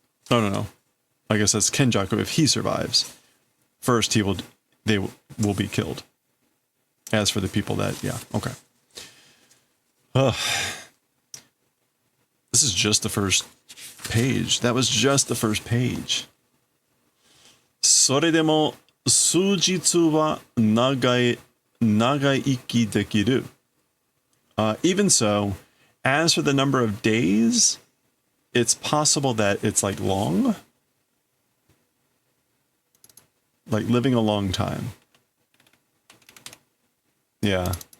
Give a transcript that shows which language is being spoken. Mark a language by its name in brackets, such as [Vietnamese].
[English] No. I guess that's Kenjaku if he survives. First, they will be killed. As for the people that, yeah, okay. This is just the first page. That was just the first page. [Japanese] それでも数日は長生きできる. [English] Even so, as for the number of days, it's possible that it's like long. Like living a long time. Yeah.